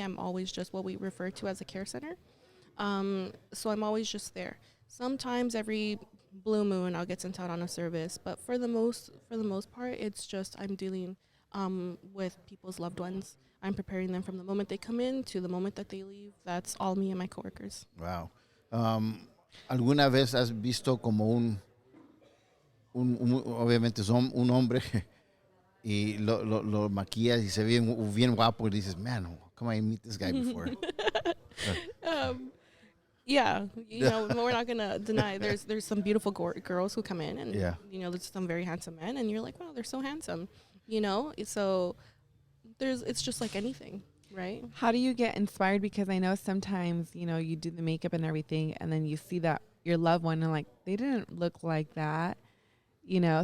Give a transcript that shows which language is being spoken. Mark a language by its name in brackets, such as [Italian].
[English] I'm always just what we refer to as a care center. So I'm always just there. Sometimes every blue moon I'll get sent out on a service, but for the most part, it's just I'm dealing with people's loved ones. I'm preparing them from the moment they come in to the moment that they leave. That's all me and my coworkers. Wow. [Spanish] ¿Alguna vez has visto como un obviamente son un hombre y lo maquillas y se ve bien guapo y dices, [English] man, how come I meet this guy before? Yeah, you know, we're not gonna deny there's some beautiful girls who come in, and you know, there's some very handsome men, and you're like, wow, they're so handsome, you know. So it's just like anything, right? How do you get inspired? Because I know sometimes, you know, you do the makeup and everything, and then you see that your loved one and like, they didn't look like that, you know.